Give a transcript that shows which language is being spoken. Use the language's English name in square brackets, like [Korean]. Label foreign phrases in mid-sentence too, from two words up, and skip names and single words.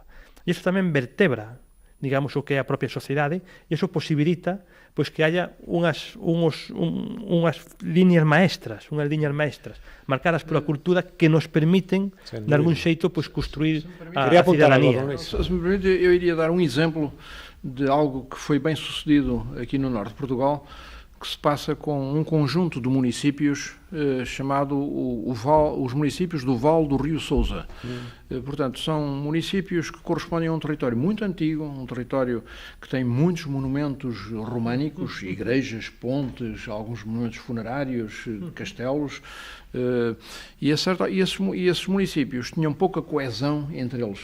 [Galician] E iso tamén vertebra, digamos, o que é a propia sociedade, e iso posibilita pois que haya unhas liñas maestras, marcadas pola cultura que nos permiten, de algún xeito, pois construir a cidadanía. [Portuguese] Se me permite, eu iria dar um exemplo de algo que foi bem sucedido aqui no norte de Portugal, que se passa com um conjunto de municípios chamado os municípios do Vale do Rio Sousa. Portanto, são municípios que correspondem a um território muito antigo, um território que tem muitos monumentos românicos, igrejas, pontes, alguns monumentos funerários, castelos, e esses municípios tinham pouca coesão entre eles.